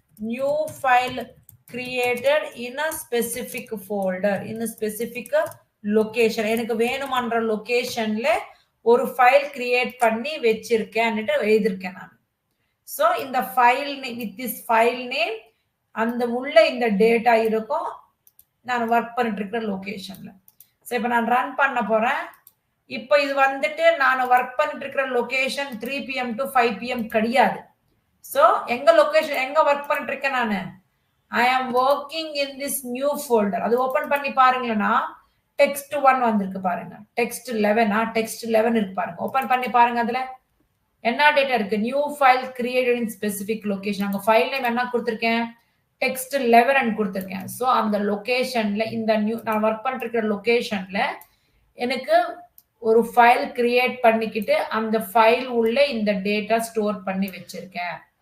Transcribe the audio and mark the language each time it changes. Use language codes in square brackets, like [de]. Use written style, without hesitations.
[en] New file created in a specific folder in a specific location. [ta] எனக்கு வேணுமன்ற லொகேஷன்ல ஒரு file create பண்ணி வச்சிருக்கேன்னுட்டு எழுதிருக்கேன் நான். So இந்த file with this file name அந்த உள்ள இந்த டேட்டா இருக்கும். நான் ஒர்க் பண்ணிட்டு இருக்கிற லொகேஷன்ல. சோ இப்ப நான் ரன் பண்ண போறேன். இப்போ இது வந்துட்டு நான் ஒர்க் பண்ணிட்டு இருக்கிற லொகேஷன் 3 PM to 5 PM கிடையாது. சோ எங்க லொகேஷன் எங்க ஒர்க் பண்ணிட்டு இருக்கேன் நானு? [en] I am working in this new folder. [ta] அது ஓபன் பண்ணி பாருங்களேனா text1 வந்திருக்கு பாருங்க. text11 இருக்கு பாருங்க. ஓபன் பண்ணி பாருங்க. அதுல என்ன டேட்டா இருக்கு? [en] New file created in specific location. [ta] அங்க ஃபைல் நேம் என்ன கொடுத்திருக்கேன்? text11 கொடுத்திருக்கேன். சோ அந்த லொகேஷன்ல இந்த நியூ நான் ஒர்க் பண்ணிட்டு இருக்கிற லொகேஷன்ல எனக்கு ஒரு ஃபைல் கிரியேட் பண்ணிக்கிட்டு அந்த ஃபைல் உள்ள இந்த டேட்டா ஸ்டோர் பண்ணி வச்சிருக்கேன்.